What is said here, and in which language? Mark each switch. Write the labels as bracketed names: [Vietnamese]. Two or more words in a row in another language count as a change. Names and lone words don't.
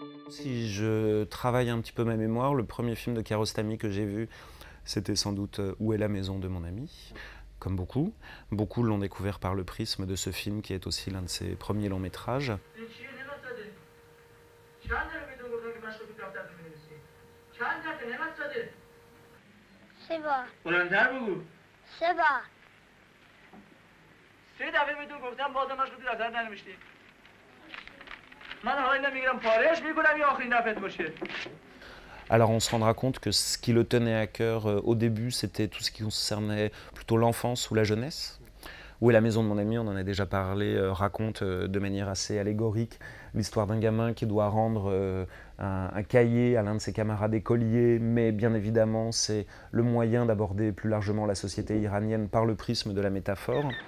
[French] Si je travaille un petit peu ma mémoire, le premier film de Kiarostami que j'ai vu, c'était sans doute Où est la maison de mon ami. Comme beaucoup, beaucoup l'ont découvert par le prisme de ce film qui est aussi l'un de ses premiers longs métrages. [Persian] سه بلندتر بگو. بار 3 دفعه بهتون گفتم بازم مشروطی نظر ننوشتی. من حالا میگیرم پارهش میکنم یا آخرین دفعه باشه. [French] Alors on se rendra compte que ce qui le tenait à cœur au début, c'était tout ce qui concernait plutôt l'enfance ou la jeunesse. Où est la maison de mon ami, on en a déjà parlé, raconte de manière assez allégorique l'histoire d'un gamin qui doit rendre un cahier à l'un de ses camarades écoliers, mais bien évidemment c'est le moyen d'aborder plus largement la société iranienne par le prisme de la métaphore.